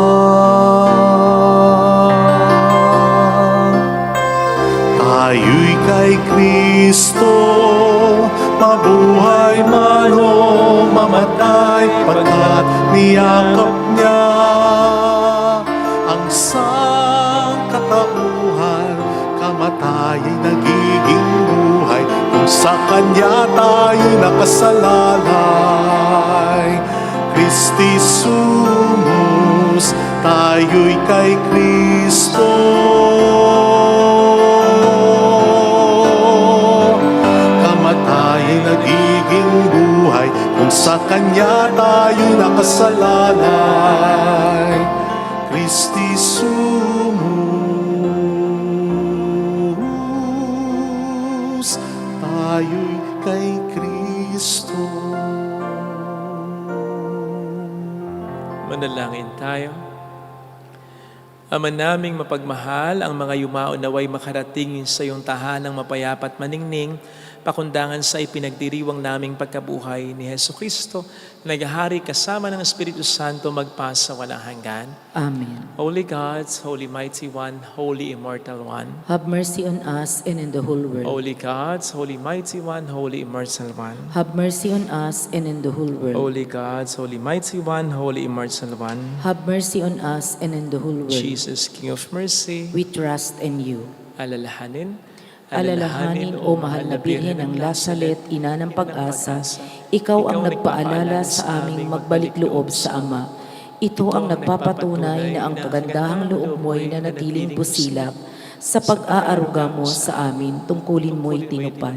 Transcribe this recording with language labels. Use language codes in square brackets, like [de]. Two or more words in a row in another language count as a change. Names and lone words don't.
[tl] Tayo'y kay Kristo, mabuhay man o mamatay, pagkat niyakap niya ang sangkatauhan. Kamatay ay nagiging buhay kung sa Kanya tayo nakasalalay. [la] Christi sumus, [tl] tayo'y kay Kristo. Kamatay ay nagiging buhay kung sa Kanya tayo nakasalalay. Christi sumus, tayo'y kay Kristo. Manalangin tayo. Ama naming mapagmahal, ang mga yumao naway makarating sa iyong tahanang mapayapat maningning, pakundangan sa ipinagdiriwang naming pagkabuhay ni Hesu Kristo, naghahari kasama ng Espiritu Santo magpasa walang hanggan. Amen. [en] Holy God, Holy Mighty One, Holy Immortal One. Have mercy on us and in the whole world. Holy God, Holy Mighty One, Holy Immortal One. Have mercy on us and in the whole world. Holy God, Holy Mighty One, Holy Immortal One. Have mercy on us and in the whole world. Jesus, King of Mercy, We trust in you. [tl] alalahanin, Alalahanin, O mahal na Birhen ng Lasalet, ina ng pag-asa, ikaw ang nagpaalala sa aming magbalik loob sa Ama. Ito ang nagpapatunay na ang kagandahang loob mo'y nanatiling pusilap. Sa pag-aaruga mo sa amin, tungkulin mo'y tinupad.